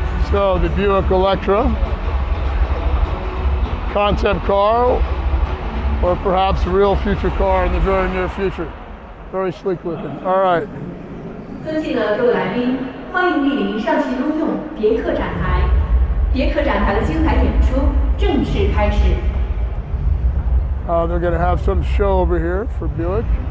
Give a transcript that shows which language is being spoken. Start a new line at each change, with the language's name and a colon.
English: So the Buick Electra, concept car, or perhaps a real future car in the very near future. Very sleek looking. All right.
Chinese: 尊敬的各位来宾，欢迎莅临上汽通用别克展台。别克展台的精彩演出正式开始。
English: They're going to have some show over here for Buick.